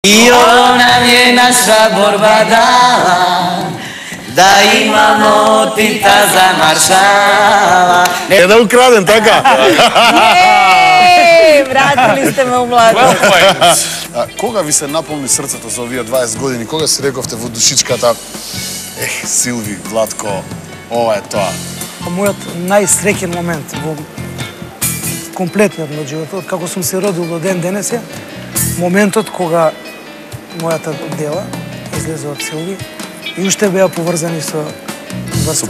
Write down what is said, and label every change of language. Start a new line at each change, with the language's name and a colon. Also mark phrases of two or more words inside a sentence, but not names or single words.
Serbian: I ovo nam je naša borba dala, da imamo Tita za maršala.
Macedonian: Не да украдем така.
Serbian: Vratili ste me u mladost.
Macedonian: Кога ви се наполни срцето за овие 20 години? Кога си рековте во душичката, Силви, Владко, ова е тоа? Мојот најсреќен момент во комплетниот мој живот, од како сум се родил до ден денес е моментот кога мојата дела излезе од Силви и уште беа поврзани со врската.